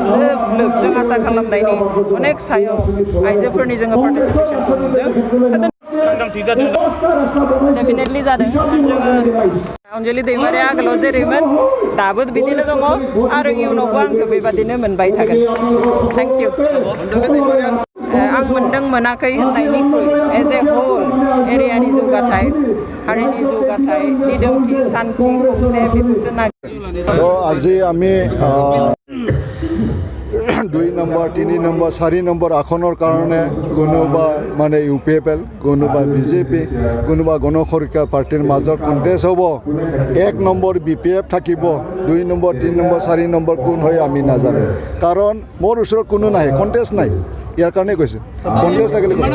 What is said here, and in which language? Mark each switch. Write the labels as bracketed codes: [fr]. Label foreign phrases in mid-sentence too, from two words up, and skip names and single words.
[brx] लोब लोब जों आसा खालामनायनि अनेक सायाव आइजोफोरनि जोङो पार्टिसिपेसनखौ नुदों डेफिनेटलि जादों जोङो अनजलि दैमारिया आगोलाव जेरैमोन दाबो बिदिनो दङ आरो इयुनावबो आंखौ बेबादिनो मोनबाय थागोन [en] thank you [brx] आं मोनदों मोनाखै होननायनिख्रुइ [en] as a whole [brx] एरियानि जौगाथाय हारिनि जौगाथाय दिदोमथि शान्ति खौसे बेखौसो नागिरो [as] আজি আমি 2 নম্বৰ 3 নম্বৰ 4 নম্বৰ আসনৰ কাৰণে কোনোবা মানে UPFL কোনোবা BJP কোনোবা গণ সুৰক্ষা পাৰ্টিৰ মাজত কণ্টেষ্ট হ'ব 1 নম্বৰ BPF থাকিব 2 নম্বৰ 3 নম্বৰ 4 নম্বৰ কোন হয় আমি নাজানো কাৰণ মোৰ ওচৰত কোনো নাই কণ্টেষ্ট নাই ইয়াৰ কাৰণে কৈছে কংগ্ৰেছ থাকিলে